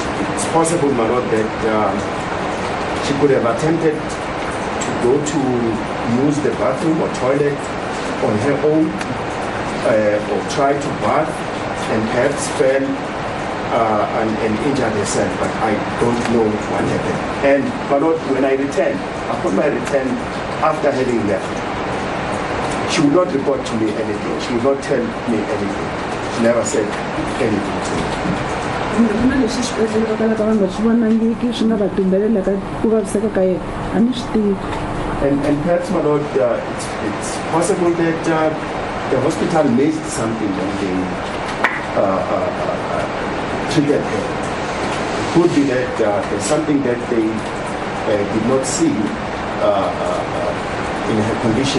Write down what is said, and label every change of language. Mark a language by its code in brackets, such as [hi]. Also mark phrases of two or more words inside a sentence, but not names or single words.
[en] It's possible, my lord, that she could have attempted go to use the bathroom or toilet on her own, or try to bath and perhaps fell and injured herself, but I don't know what happened. And but when I returned, upon my return, after having left, she would not report to me anything. She would not tell me anything. She never said anything to me. [ts] na leswi swibedhlele va kalaka va nga swi vonangiki swi nga va tumbelelaka ku vaviseka ka yena a ni swi tivi. [en] And perhaps, my Lord, it's possible that the hospital missed something when they treated her. It could be that there's something that they did not see in her condition.